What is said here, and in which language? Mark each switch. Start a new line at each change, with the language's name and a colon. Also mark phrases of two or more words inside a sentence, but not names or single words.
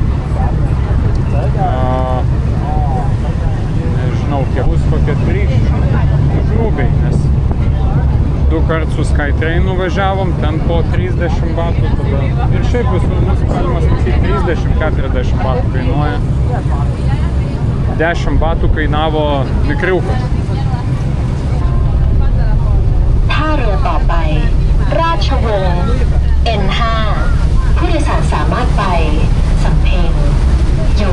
Lithuanian: Nežinau, kiek bus kokie 300 grubiai, nes 2 kartus su Skytrainu važiavom, ten po 30 batų tada. Ir šiaip visur mūsų galima sakyti 30-40 batų kainuoja. 10 batų kainavo mikriukas.
Thai: ท่าเรือต่อไปราชวงศ์ N5 ผู้โดยสารสามารถไปสำเพ็งเยาว